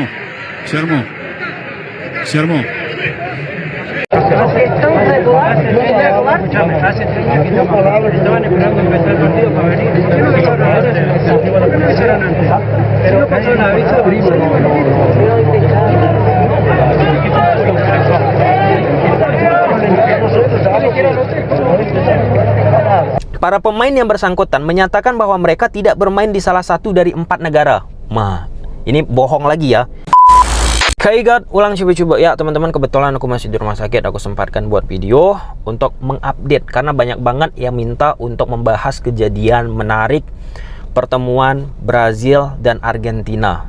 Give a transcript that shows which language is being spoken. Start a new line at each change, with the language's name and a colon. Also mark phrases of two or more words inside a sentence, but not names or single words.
Spanish: Hace 3 días que estaban esperando empezar el partido para venir. ¿Qué no avisaron antes? ¿Por qué no avisaron antes? Si no pasó nada, aviso.
Indonesian: Para pemain yang bersangkutan menyatakan bahwa mereka tidak bermain di salah satu dari 4 negara. Ini bohong lagi ya. God, ulang coba-coba ya teman-teman. Kebetulan aku masih di rumah sakit, aku sempatkan buat video untuk mengupdate karena banyak banget yang minta untuk membahas kejadian menarik pertemuan Brazil dan Argentina.